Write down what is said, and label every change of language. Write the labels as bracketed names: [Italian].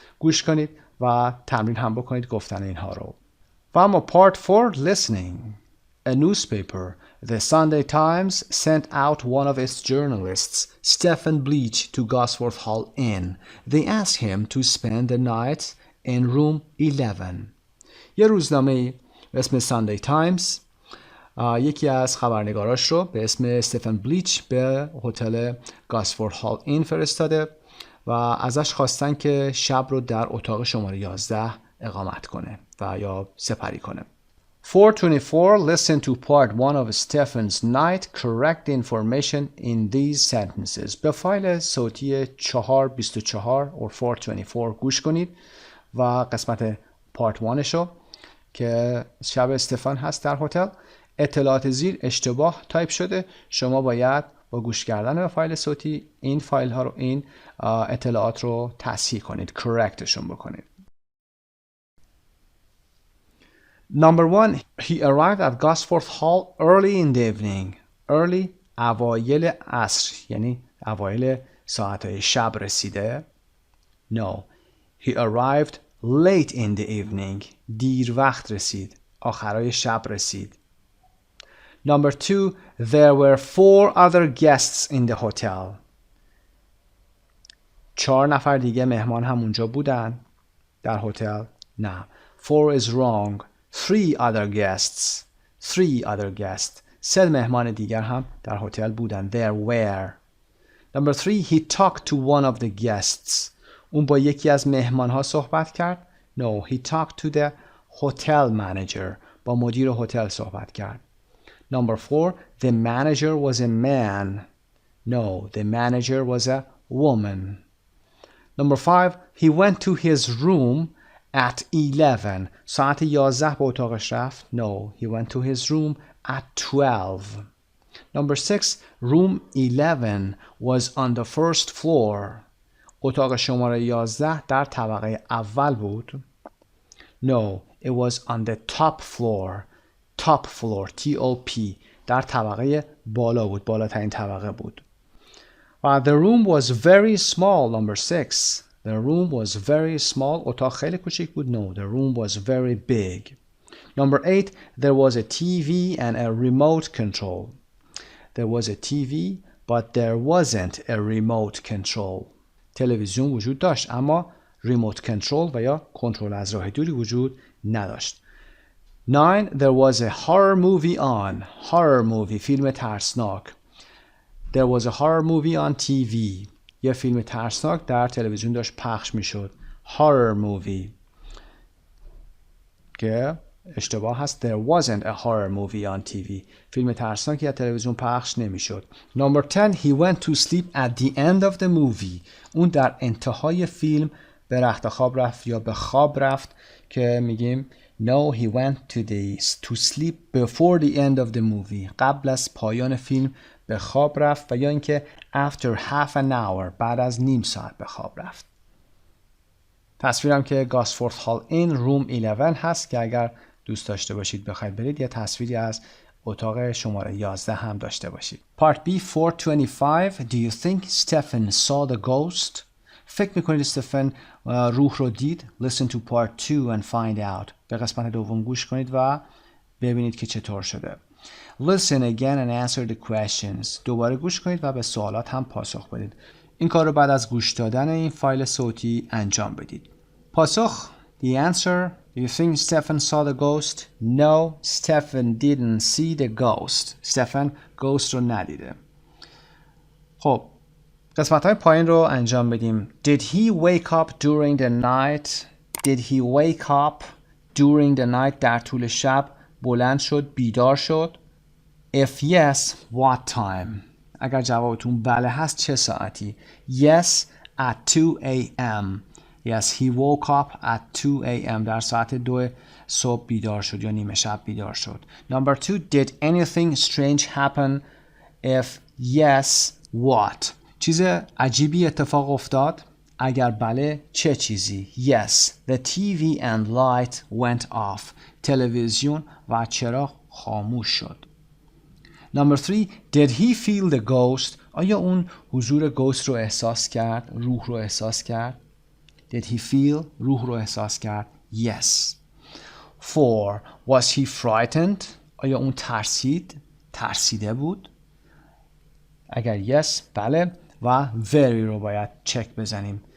[Persian] گوش کنید و تمرین هم بکنید گفتن اینها رو. و اما [English] part 4 listening. A newspaper, the Sunday Times, sent out one of its journalists, Stephen Bleach, to Gosforth Hall Inn. They asked him to spend the night in room 11. [Persian] یه روزنامه به اسم Sunday Times یکی از خبرنگاراش رو به اسم استفن بلیچ به هتل گاسفورد هال این فرستاده و ازش خواستن که شب رو در اتاق شماره 11 اقامت کنه و یا سپری کنه. [English] 424 Listen to part 1 of Stephen's night. Correct the information in these sentences. [Persian] به فایل صوتی 424 or 424 گوش کنید و قسمت part 1 شو که شب استفن هست در هتل. اطلاعات زیر اشتباه تایپ شده. شما باید با گوش کردن به فایل صوتی این فایل ها رو این اطلاعات رو تصحیح کنید. correctشون بکنید. [English] Number 1 He arrived at Gosforth Hall early in the evening. [Persian] Early اوایل عصر یعنی اوایل ساعتهای شب رسیده. [English] No He arrived late in the evening. [Persian] دیر وقت رسید. آخرای شب رسید. [English] Number 2 There were 4 other guests in the hotel. [Persian] 4 نفر دیگه مهمان هم اونجا بودن در هتل. نه [English] 4 is wrong. 3 other guests. 3 other guests. [Persian] 3 مهمان دیگر هم در هتل بودن. [English] There were. Number 3 He talked to one of the guests. [Persian] اون با یکی از مهمان ها صحبت کرد. [English] No He talked to the hotel manager. [Persian] با مدیر هتل صحبت کرد. [English] Number 4 The manager was a man. No the manager was a woman. Number 5 He went to his room at 11. [Persian] ساعت 11 به اتاقش رفت. [English] No he went to his room at 12. Number 6 Room 11 was on the first floor. [Persian] اتاق شماره 11 در طبقه اول بود. [English] No it was on the top floor. Top floor TOP [Persian] در طبقه بالا بود. بالاترین طبقه بود. [English] The room was very small. Number 6 The room was very small. [Persian] اتاق خیلی کوچیک بود. [English] No the room was very big. Number 8 There was a TV and a remote control. There was a TV but there wasn't a remote control. [Persian] تلویزیون وجود داشت اما remote control و یا کنترل از راه دوری وجود نداشت. [English] 9 There was a horror movie on. Horror movie [Persian] فیلم ترسناک. [English] There was a horror movie on TV. [Persian] یه فیلم ترسناک در تلویزیون داشت پخش میشد. [English] Horror movie [Persian] که اشتباه هست. [English] There wasn't a horror movie on TV. [Persian] فیلم ترسناکی از تلویزیون پخش نمیشد. [English] Number 10 He went to sleep at the end of the movie. [Persian] اون در انتهای فیلم به رخت خواب رفت یا به خواب رفت که میگیم [English] No he went to sleep before the end of the movie. [Persian] قبل از پایان فیلم به خواب رفت و یا اینکه [English] after half an hour [Persian] بعد از نیم ساعت به خواب رفت. تصویرم که گاسفورد هال این روم 11 هست که اگر دوست داشته باشید بخواید برید یه تصویری از اتاق شماره 11 هم داشته باشید. [English] Part B 425. Do you think Stephen saw the ghost? [Persian] فکر میکنید استفن روح رو دید؟ [English] Listen to part 2 and find out. [Persian] به قسمت دوم گوش کنید و ببینید که چطور شده. [English] Listen again and answer the questions. [Persian] دوباره گوش کنید و به سوالات هم پاسخ بدید. این کار رو بعد از گوش دادن این فایل صوتی انجام بدید. پاسخ [English] The answer. Do you think Stephen saw the ghost? No, Stephen didn't see the ghost. [Persian] Stephen ghost رو ندیده. خب قسمت های پایین رو انجام بدیم. [English] Did he wake up during the night? Did he wake up during the night? [Persian] در طول شب بلند شد، بیدار شد. [English] If yes, what time? [Persian] اگر جوابتون بله هست چه ساعتی؟ [English] Yes, at 2 a.m. Yes, he woke up at 2 a.m. [Persian] در ساعت 2 صبح بیدار شد یا نیمه شب بیدار شد. [English] Number 2, did anything strange happen? If yes, what? [Persian] چیز عجیبی اتفاق افتاد؟ اگر بله چه چیزی؟ [English] Yes, the TV and light went off. [Persian] تلویزیون و چراغ خاموش شد. [English] Number 3, did he feel the ghost? [Persian] آیا اون حضور گوست رو احساس کرد؟ روح رو احساس کرد؟ [English] Did he feel؟ [Persian] روح رو احساس کرد؟ Yes. [English] 4, was he frightened؟ [Persian] آیا اون ترسیده بود؟ اگر yes بله و very رو باید چک بزنیم.